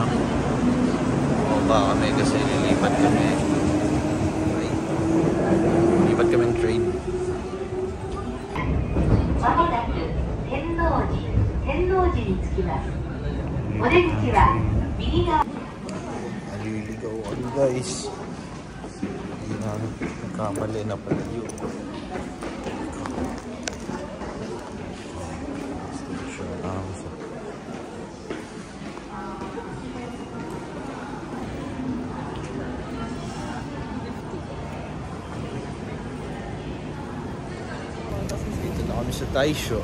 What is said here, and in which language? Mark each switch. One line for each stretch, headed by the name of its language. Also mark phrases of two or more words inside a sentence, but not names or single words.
Filipino: Bumaba kami kasi lilipat kami. Okay. Lilipat kami ng train.
Japanese: まもなく天王寺に着きます。お出口は右側。
Filipino: Naliligaw kami guys. Hindi namin nagkamali na pala yun. Station Amsa. Dito na kami sa Taisho.